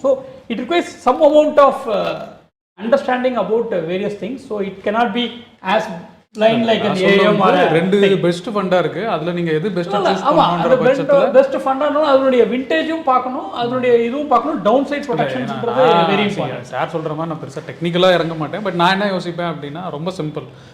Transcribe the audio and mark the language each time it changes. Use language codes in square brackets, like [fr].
[en] So it requires some amount of understanding about various things. So it cannot be as blind like an AUM or [ta] ரெண்டு best ஃபண்டா இருக்கு, அதுல நீங்க எது best choose ஆமா, பண்ணனும்ன்ற அந்த பட்சத்துல பெஸ்ட் ஃபண்டானோ அதனுடைய விண்டேஜும் பார்க்கணும், அதனுடைய இதுவும் பார்க்கணும், down side ப்ரொடெக்ஷன்ஸ்ன்றது very important. Sir சொல்ற மாதிரி நான் பெருசா டெக்னிக்கலா இறங்க மாட்டேன். பட் நான் என்ன யோசிப்பேன் அப்படின்னா ரொம்ப சிம்பிள்.